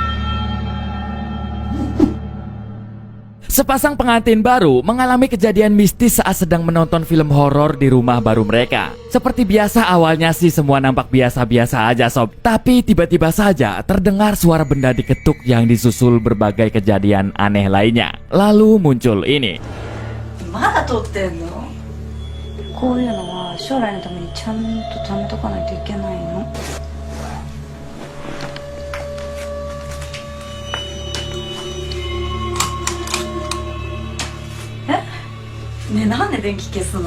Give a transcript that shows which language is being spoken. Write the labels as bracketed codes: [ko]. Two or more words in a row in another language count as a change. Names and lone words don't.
[id] Sepasang pengantin baru mengalami kejadian mistis saat sedang menonton film horor di rumah baru mereka. Seperti biasa awalnya sih semua nampak biasa-biasa aja sob. Tapi tiba-tiba saja terdengar suara benda diketuk yang disusul berbagai kejadian aneh lainnya. Lalu muncul ini. [ja] まだ撮ってんの？こういうのは将来のためにちゃんと貯めとかないといけないの。ねえ、なんで電気消すの？